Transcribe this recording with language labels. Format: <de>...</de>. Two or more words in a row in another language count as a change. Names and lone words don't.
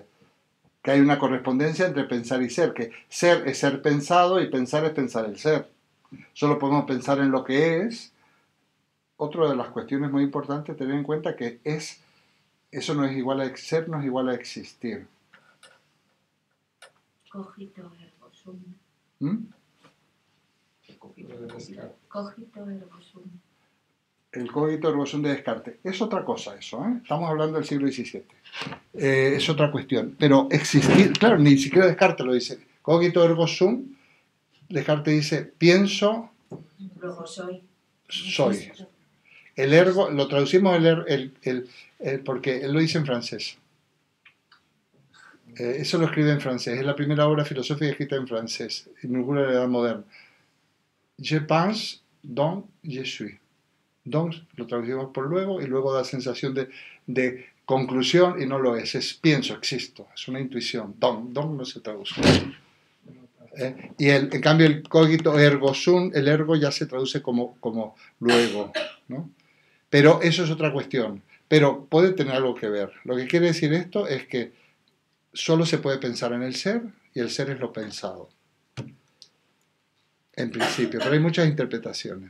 <es>Que hay una correspondencia entre pensar y ser, que ser es ser pensado y pensar es pensar el ser. Solo podemos pensar en lo que es. Otra de las cuestiones muy importantes es tener en cuenta que eso no es igual a ser, no es igual a existir.</es> <la>Cogito ergo sum. ¿Mm? Cogito ergo sum.</la> <es>El</es> <la>cogito ergo sum</la> <es>de Descartes. Es otra cosa eso, ¿eh? Estamos hablando del siglo XVII. Es otra cuestión. Pero existir, claro, ni siquiera Descartes lo dice.</es> <la>Cogito ergo sum,</la> <es>Descartes dice, pienso, Luego soy. soy. El ergo, lo traducimos porque él lo dice en francés. Eso lo escribe en francés. Es la primera obra filosófica escrita en francés, en ninguna edad moderna.</es> <fr>Je pense, donc je suis.</fr> <es>Donc lo traducimos por luego y luego da sensación de conclusión y no lo es. Es pienso, existo. Es una intuición. Donc no se traduce. Y en cambio el</es> <la>cogito ergo sum,</la> <es>el ergo ya se traduce como luego, ¿no? Pero eso es otra cuestión. Pero puede tener algo que ver. Lo que quiere decir esto es que solo se puede pensar en el ser y el ser es lo pensado. En principio, pero hay muchas interpretaciones.</es>